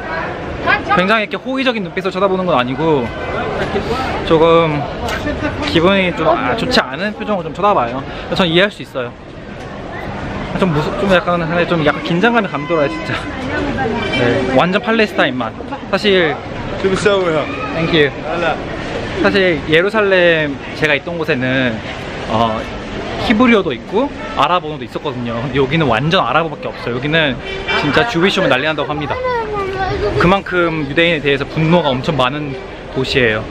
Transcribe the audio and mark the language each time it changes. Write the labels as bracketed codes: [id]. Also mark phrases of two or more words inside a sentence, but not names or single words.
[ko] 굉장히 이렇게 호의적인 눈빛으로 쳐다보는 건 아니고 조금 기분이 좀 좋지 않은 표정을 좀 쳐다봐요. 전 이해할 수 있어요. 좀 약간 긴장감이 감돌아요 진짜. 네, 완전 팔레스타인만. 사실 [ar] شو بتسوي ها؟ [ko] 땡큐. 사실 예루살렘 제가 있던 곳에는 히브리어도 있고 아랍어도 있었거든요. 근데 여기는 완전 아랍어밖에 없어요. 여기는 진짜 주위쇼면 난리 난다고 합니다. 그만큼 유대인에 대해서 분노가 엄청 많은 도시예요.